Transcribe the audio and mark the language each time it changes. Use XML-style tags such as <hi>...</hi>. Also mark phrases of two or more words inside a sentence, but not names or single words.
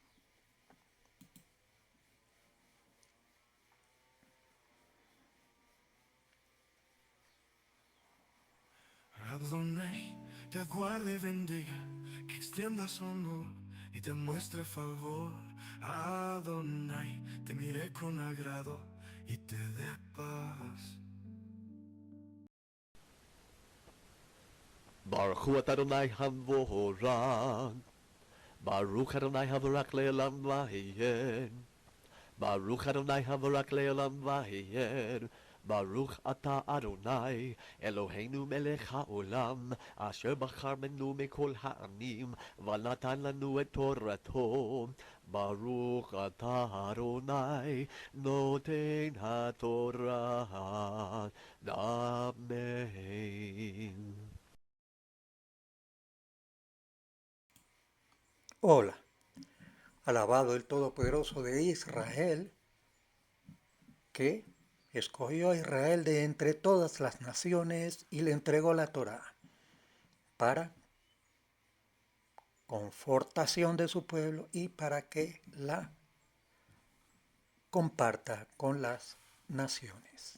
<es>Adonai te guarde y bendiga, que extienda su honor y te muestre favor. Adonai te mire con agrado y te dé paz.</es> <he>ברוך הוא אדוני המבורך, ברוך אדוני המבורך לעולם ועד, ברוך אדוני המבורך לעולם ועד, ברוך אתה אדוני אלוהינו מלך העולם, אשר בחר בנו מכל העמים, ונתן לנו את תורתו. ברוך אתה אדוני נותן התורה. Amen.</he> <es>Hola, alabado el Todopoderoso de Israel, que escogió a Israel de entre todas las naciones y le entregó la Torá para confortación de su pueblo y para que la comparta con las naciones.</es>